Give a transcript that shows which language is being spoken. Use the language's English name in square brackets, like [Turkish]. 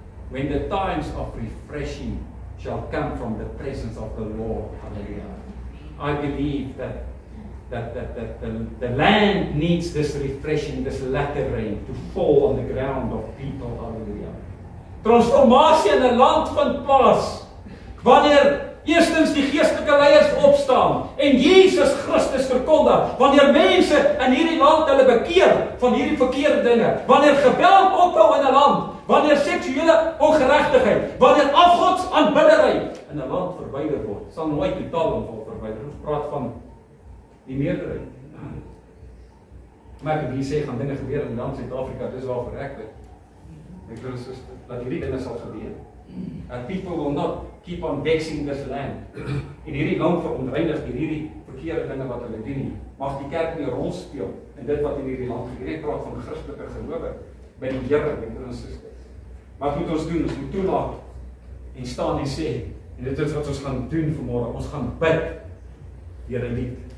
[English] When the times of refreshing shall come from the presence of the Lord. Hallelujah. I believe that the land needs this refreshing, this latter rain to fall on the ground of people. Hallelujah. [Afrikaans] Transformasie in 'n land vind plaas wanneer eerstens die geestelike leiers opstaan en Jesus Christus verkondig, wanneer mense in hierdie land hulle bekeer van hierdie verkeerde dinge, wanneer geweld ophou in 'n land, wanneer seksuele ongeregtigheid, wanneer afgodsaanbiddery in 'n land verwyder word, sal nooit totaal onvol verwyder. Ons praat van die meerderheid. Maar ek wil sê, gaan dinge gebeur in land Suid-Afrika, dis waarvoor ek bid. Ek wil so dat hierdie dinge sal gebeur. [English] And people will not keep on vexing this land. [Afrikaans] En hierdie land verontreinig deur hierdie verkeerde dinge wat hulle doen nie. Mag die kerk nie 'n rol speel in dit wat in hierdie land gebeur. Ek praat van Christelike gelowe by die Here, broer en suster. Wat moet ons doen? Ons moet toelaat en staan en sê, En dit is wat ons gaan doen vanmôre. Ons gaan bid deur 'n lied.